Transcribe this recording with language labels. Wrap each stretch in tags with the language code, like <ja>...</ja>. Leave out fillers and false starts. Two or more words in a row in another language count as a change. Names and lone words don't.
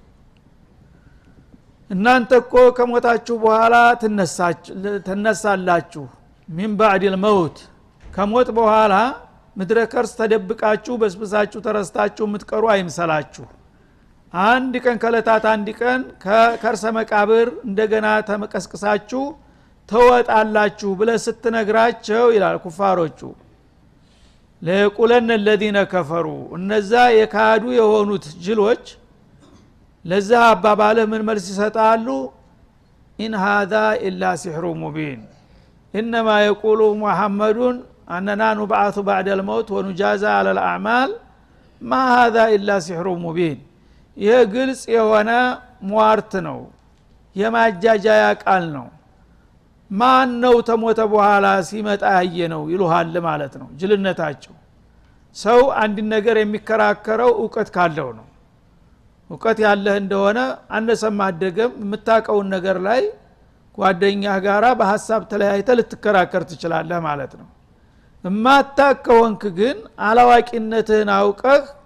<am>እናንተ እኮ ከሞታችሁ በኋላ ትነሳላችሁ።</am> <ar>من بعد موت፣</ar> <am>ከሞት በኋላ ምድረ ከርስ ተደብቃችሁ በስብሳችሁ ተረስታችሁ የምትቀሩ አይምሰላችሁ። አንድ ቀን ከለታት አንድ ቀን ከከርሰ መቃብር እንደገና ተመቀስቅሳችሁ ተወጣላችሁ ብለህ ስትነግራቸው ይላል ኩፋሮቹ</am> <ar>ليقولن الذين كفروا፣</ar> <am>እነዛ የካዱ የሆኑት ጅሎች ለዛ አባባልህ ምን መልስ ይሰጣሉ?</am> <ar>ኢን هذا إلا سحر مبين إنما يقول محمد أننا نبعث بعد الموت ونجازى على الأعمال ما هذا إلا سحر مبين።</ar> <am>ይህ ግልጽ የሆነ ሟርት ነው፣ የማጃጃያ ቃል ነው። ማን ነው ተሞተ በኋላ ሲመጣ ያየ ነው ይሉሃል ማለት ነው። ጅልነታቸው ሰው አንድ ነገር የሚከራከረው ዕውቀት ካለው ነው። ዕውቀት ያለህ እንደሆነ አነሰማ አደገም የምታውቀውን ነገር ላይ ጓደኛህ ጋራ በሐሳብ ተለያይተ ልትከራከር ትችላለህ ማለት ነው። እማታከወንክ ግን አላዋቂነትህን አውቀህ</am>